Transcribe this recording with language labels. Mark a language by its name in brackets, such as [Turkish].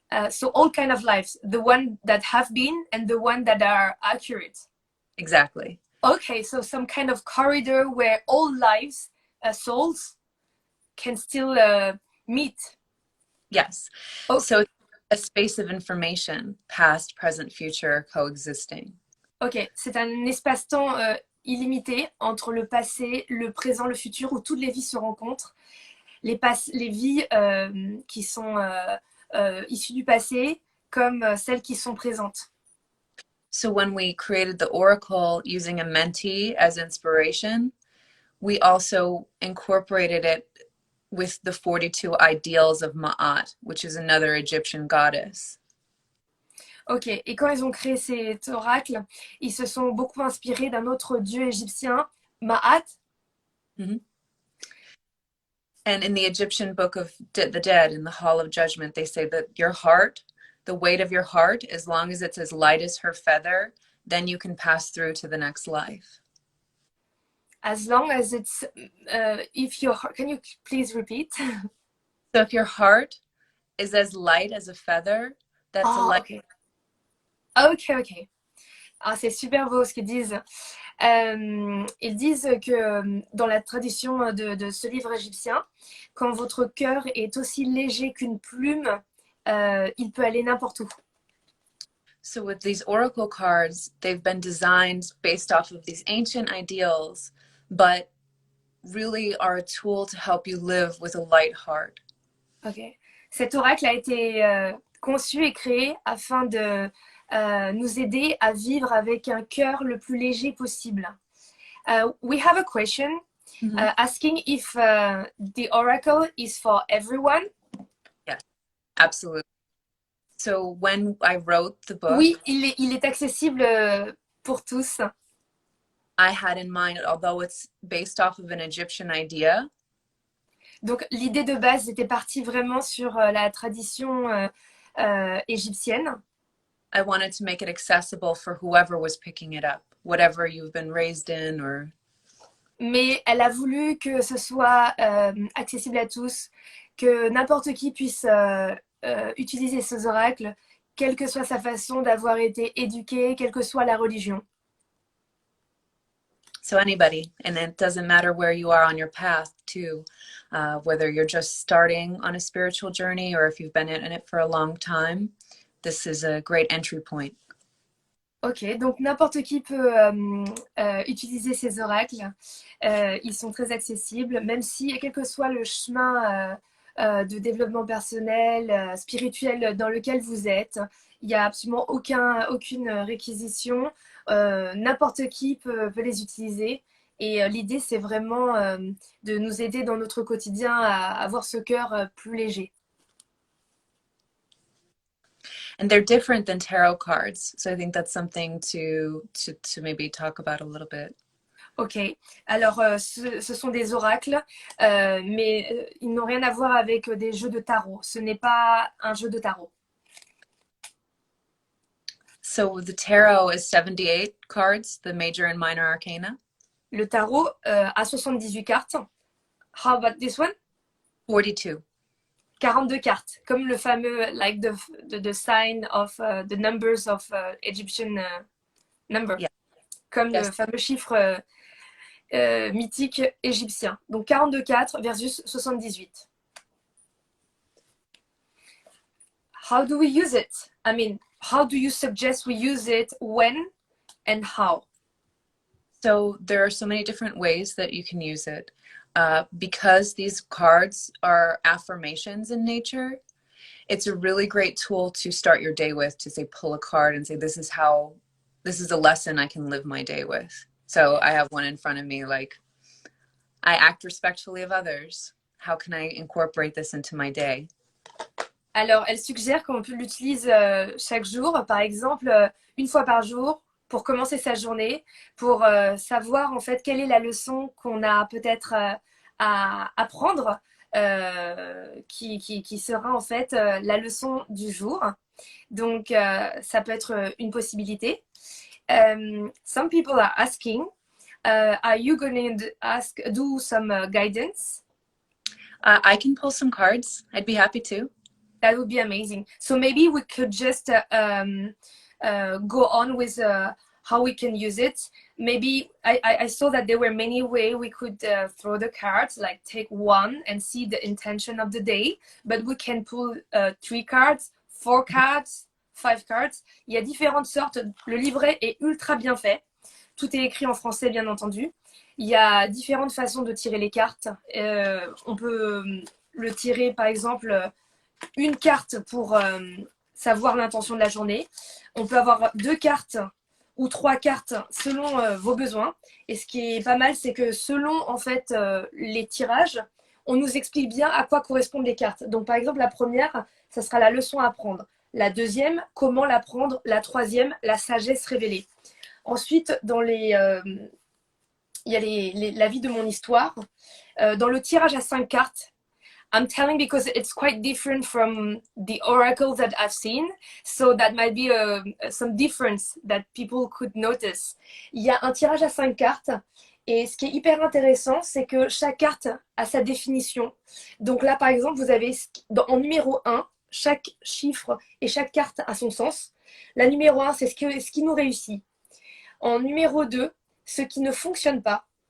[English] So all kind of lives, the one that have been and the one that are accurate. Exactly. Okay, so some kind of corridor where all lives, souls, can still meet. Yes. Okay. So a space of information, past, present, future, coexisting. [French] Ok, c'est un espace-temps illimité entre le passé, le présent, le futur, où toutes les vies se rencontrent. Les vies qui sont issues du passé comme celles qui sont présentes. [English] So when we created the oracle using Amenti as inspiration, we also incorporated it with the 42 ideals of Ma'at, which is another Egyptian goddess. [French] Ok, et quand ils ont créé cet oracle, ils se sont beaucoup inspirés d'un autre dieu égyptien, Ma'at. Mm-hmm. [English] And in the Egyptian book of the dead, in the Hall of Judgment, they say that your heart, the weight of your heart, as long as it's as light as her feather, then you can pass through to the next life. As long as it's, if your heart, can you please repeat? So if your heart is as light as a feather, that's a light. Okay. Ok. [French] Ah, c'est super beau ce qu'ils disent. Ils disent que dans la tradition de ce livre égyptien, quand votre cœur est aussi léger qu'une plume, il peut aller n'importe où. [English] So with these oracle cards, they've been designed based off of these ancient ideals, but really are a tool to help you live with a light heart. Ok. [French] Cet oracle a été conçu et créé afin de nous aider à vivre avec un cœur le plus léger possible. [English] We have a question asking if the oracle is for everyone. Yes, absolutely. So when I wrote the book, [French] oui, il est accessible pour tous. [English] I had in mind, although it's based off of an Egyptian idea. [French] Donc l'idée de base était partie vraiment sur la tradition égyptienne. [English] I wanted to make it accessible for whoever was picking it up, whatever you've been raised in or. [French] Mais elle a voulu que ce soit accessible à tous, que n'importe qui puisse utiliser ces oracles, quelle que soit sa façon d'avoir été éduqué, quelle que soit la religion. [English] So anybody, and it doesn't matter where you are on your path too, whether you're just starting on a spiritual journey or if you've been in it for a long time. This is a great entry point. [French] Ok, donc n'importe qui peut utiliser ces oracles. Ils sont très accessibles, même si, quel que soit le chemin de développement personnel, spirituel dans lequel vous êtes. Il n'y a absolument aucune réquisition. N'importe qui peut les utiliser. Et l'idée, c'est vraiment de nous aider dans notre quotidien à avoir ce cœur plus léger. [English] And they're different than tarot cards. So I think that's something to maybe talk about a little bit. [French] Ok, alors ce sont des oracles, mais ils n'ont rien à voir avec des jeux de tarot. Ce n'est pas un jeu de tarot. [English] So the tarot is 78 cards, the major and minor arcana. [French] Le tarot a 78 cartes. [English] How about this one? 42. [French] 42 cartes, comme le fameux, [English] like the sign of the numbers of Egyptian number. Yeah. [French] Comme [English] Yes. [French] le fameux chiffre mythique égyptien. Donc 42 cartes versus 78. [English] How do we use it? I mean, how do you suggest we use it, when and how? So there are so many different ways that you can use it. Because these cards are affirmations in nature, it's a really great tool to start your day with, to say, pull a card and say, this is a lesson I can live my day with. So I have one in front of me, like, I act respectfully of others. How can I incorporate this into my day? Alors, elle suggère qu'on peut l'utiliser chaque jour, par exemple, une fois par jour, pour commencer sa journée, pour savoir en fait quelle est la leçon qu'on a peut-être à apprendre, qui sera en fait la leçon du jour. Donc, ça peut être une possibilité. Some people are asking, are you going to do some guidance? I can pull some cards. I'd be happy to. That would be amazing. So maybe we could just go on with how we can use it. Maybe I saw that there were many ways we could throw the cards, like take one and see the intention of the day. But we can pull 3 cards, 4 cards, 5 cards. [French] Il y a différentes sortes. Le livret est ultra bien fait. Tout est écrit en français, bien entendu. Il y a différentes façons de tirer les cartes. On peut le tirer, par exemple, une carte pour savoir l'intention de la journée. On peut avoir 2 cartes ou 3 cartes selon vos besoins. Et ce qui est pas mal, c'est que selon en fait les tirages, on nous explique bien à quoi correspondent les cartes. Donc par exemple, la première, ça sera la leçon à apprendre. La deuxième, comment l'apprendre. La troisième, la sagesse révélée. Ensuite, il y a la vie de mon histoire. Dans le tirage à 5 cartes, [English] I'm telling because it's quite different from the oracles that I've seen, so that might be some difference that people could notice. [French] Il y a un tirage à 5 cartes, et ce qui est hyper intéressant, c'est que chaque carte a sa définition. Donc là, par exemple, vous avez en numéro 1, chaque chiffre et chaque carte a son sens. La numéro 1, c'est ce qui nous réussit. En numéro 2, ce qui ne fonctionne pas.